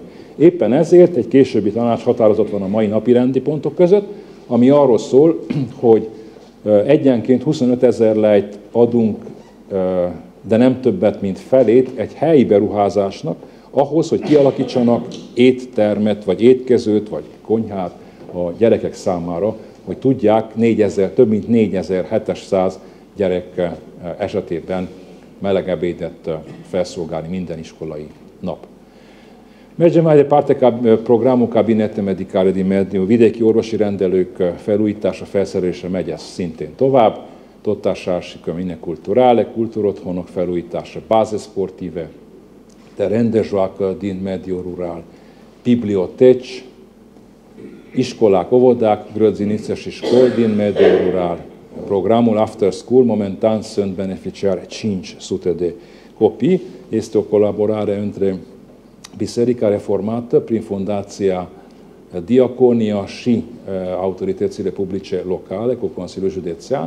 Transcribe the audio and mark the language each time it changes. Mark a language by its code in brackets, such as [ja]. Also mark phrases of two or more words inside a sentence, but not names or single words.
[hu] Éppen ezért egy későbbi tanácshatározat van a mai napi rendi pontok között, ami arról szól, hogy egyenként 25 000 lejt adunk, de nem többet, mint felét egy helyi beruházásnak, ahhoz, hogy kialakítsanak éttermet, vagy étkezőt, vagy konyhát a gyerekek számára, hogy tudják több mint 4700 gyerek esetében meleg ebédet felszolgálni minden iskolai nap. [ro] Mergem mai departe programul Cabinete Medicale din mediul, [hu] vidéki orvosi rendelők felújítása, felszerelése megy ez szintén tovább, [ro] tot așa și cămine culturale, [hu] culturotthonok felújítása, [ro] baze sportive, teren de joacă din mediul rural, biblioteci, [hu] iskolák, óvodák, [ro] grădinițe și școli din mediul rural. Programul After School, momentan sunt beneficiari 500 de copii. Este o colaborare între Biserica Reformată, prin Fundația Diaconia și autoritățile publice locale, cu Consiliul Județean.